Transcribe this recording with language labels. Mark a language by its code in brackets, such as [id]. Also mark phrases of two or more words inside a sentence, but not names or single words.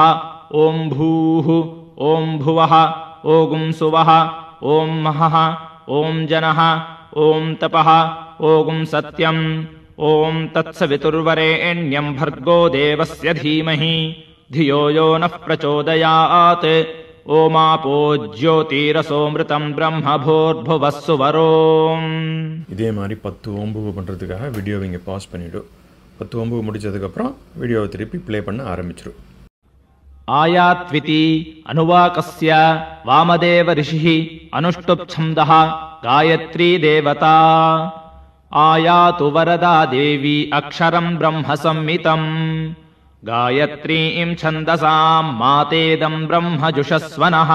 [sa] ॐ भूः ॐ भुवः ॐ सुवः ॐ महः ॐ जनः ॐ तपः ॐ सत्यम् ॐ तत्सवितुर्वरेण्यं भर्गो देवस्य धीमहि धियो यो नः प्रचोदयात्। ओमापो ज्योतिरसोऽमृतं ब्रह्म भूर्भुवः सुवरोम्। [ta] இதே மாதிரி 10 ஓம்புவு பண்ணுறதுக்காக வீடியோவை இங்கே பாஸ் பண்ணிவிடு. 10 ஓம்புவு முடிச்சதுக்கப்புறம் வீடியோவை திருப்பி ப்ளே பண்ண ஆரம்பிச்சிரு. [sa] आयात्विति अनुवाकस्य वामदेव ऋषिः अनुष्टुप्छन्दः गायत्री देवता। आयातु वरदा देवी अक्षरं ब्रह्म संमितम् गायत्रीं छन्दसां मातेदं ब्रह्म जुषस्वनः।